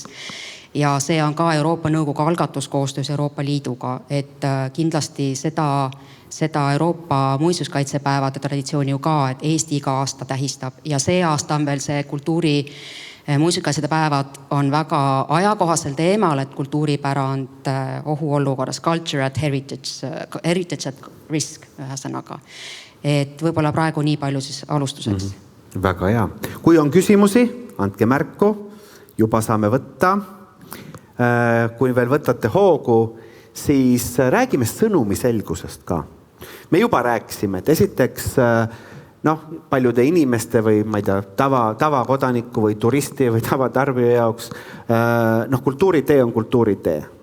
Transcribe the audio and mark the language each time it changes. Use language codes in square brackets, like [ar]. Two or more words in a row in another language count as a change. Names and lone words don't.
[et] Ja see on ka Euroopa Nõukogu algatus koostöös Euroopa Liiduga, et kindlasti seda Euroopa muinsuskaitsepäevade traditsiooni ju ka, et Eesti iga aasta tähistab ja see aasta on veel see kultuuri muinsuskaitsede päevad on väga ajakohasel teemal, et kultuuripärand ohuolukorras, [en] culture at heritage at risk ühesõnaga. [et] Et võib-olla praegu nii palju siis alustuseks. Väga hea. Kui on küsimusi, andke märku, juba saame võtta. Kui veel võtate hoogu, siis räägime sõnumi selgusest ka. Me juba rääkisime, et esiteks paljude inimeste või ma ei tea, tavakodaniku või turisti või tavatarbija jaoks kultuuritee on kultuuritee.